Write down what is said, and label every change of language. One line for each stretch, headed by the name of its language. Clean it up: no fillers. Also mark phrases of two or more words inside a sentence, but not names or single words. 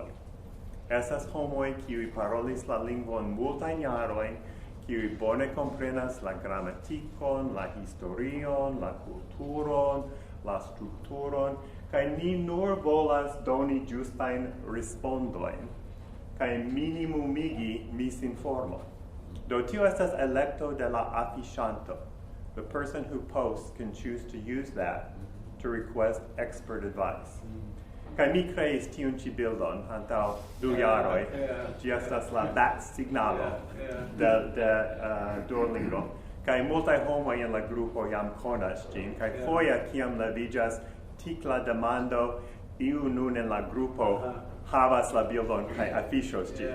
Esperanto: Estas homoj, kiuj parolis la lingvon multajn jarojn, kiuj bone komprenas la gramatikon, la historion, la kulturon, la strukturon, kaj ni nur volas doni ĝustajn respondojn, kaj minimumigi misinformon. Do tio estas elekto de la afiŝanto.
English: The person who posts can choose to use that to request expert advice.
Esperanto: Kaj mi kreis tiun ĉi bildon antaŭ 2 jaroj. Ĝi estas la bat signalo de Duolingo. Kaj multaj homoj en la grupo jam konas ĝin. Kaj foje kiam leviĝas tikla demando, iu nun en la grupo havas la bildon kaj afiŝos ĝin.